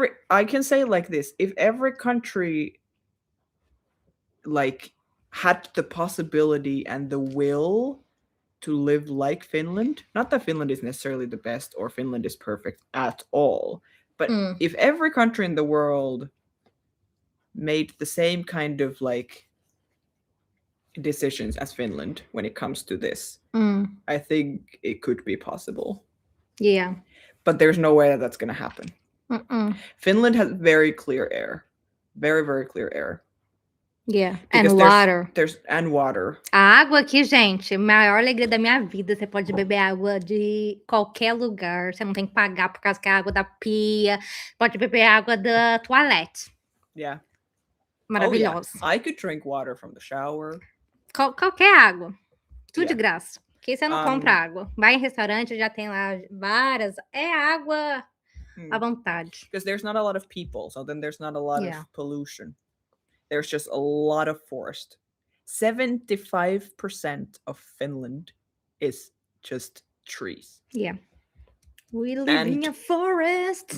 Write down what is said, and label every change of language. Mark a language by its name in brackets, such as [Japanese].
[English] I can say like this, if every country like had the possibility and the will to live like Finland, not that Finland is necessarily the best or Finland is perfect at all, but if every country in the world made the same kind of like decisions as Finland when it comes to this, I think it could be possible. Yeah. But there's no way that that's going to happen. Finland has very clear air. Very, very clear air. Yeah. Because And water. And water. [Portuguese] A água aqui, gente, a maior alegria da minha vida. Você pode beber água de qualquer lugar. Você não tem que pagar por causa que é água da pia. Pode beber água da toalete. [English] Yeah. [Portuguese] Maravilhosa. [English] Oh, yeah. I could drink water from the shower. [Portuguese] Qualquer água. Tudo de [English] Yeah. [Portuguese] graça. Porque você não compra água. Vai em restaurante, já tem lá várias. É água à vontade. [English] Because there's not a lot of people, so then there's not a lot Yeah. of pollution. There's just a lot of forest. 75% of Finland is just trees. Yeah. We live in a forest.